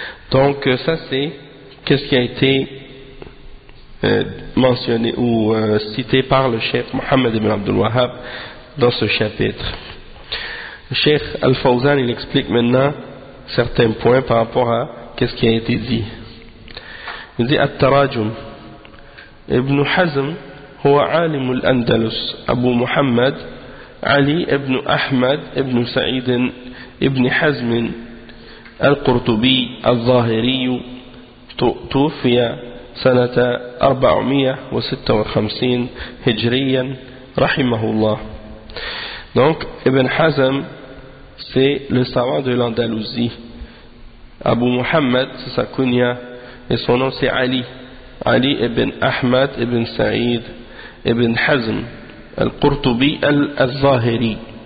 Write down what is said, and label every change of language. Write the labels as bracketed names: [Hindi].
[French] Donc ça c'est qu'est-ce qui a été mentionné ou cité par le cheikh Mohammed ibn Abdul Wahhab dans ce chapitre. Le cheikh Al-Fawzan il explique maintenant certains points par rapport à qu'est-ce qui a été dit. Il dit [Arabic] At-Tarajum Ibn Hazm هو عالم الأندلس أبو محمد علي ابن أحمد ابن سعيد ابن حزم القرطبي الظاهري توفي سنة 456 هجريا رحمه الله. [French] Donc Ibn Hazm c'est le savant de l'Andalousie. Abu Muhammad c'est sa kunya et son nom c'est Ali. Ali ibn Ahmad ibn Sa'id ibn Hazm al-Qurtubi al-Zahiri.